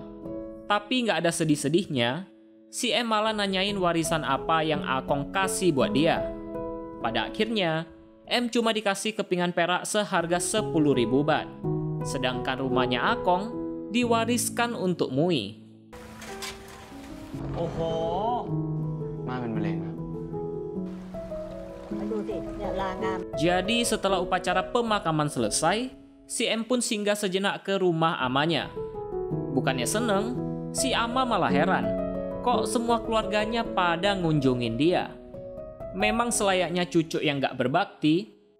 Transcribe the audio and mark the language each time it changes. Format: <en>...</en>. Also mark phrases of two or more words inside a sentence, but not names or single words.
<id>Tapi nggak ada sedih-sedihnya, si M malah nanyain warisan apa yang akong kasih buat dia. Pada akhirnya, M cuma dikasih kepingan perak seharga 10.000 baht. Sedangkan rumahnya akong diwariskan untuk Mui.</id> <th>โอ้โหมาเป็นมะเร็ง</th> <id>Jadi setelah upacara pemakaman selesai, si M pun singgah sejenak ke rumah amanya. Bukannya seneng, si ama malah heran. Kok semua keluarganya pada ngunjungin dia? Memang selayaknya cucu yang gak berbakti.</id>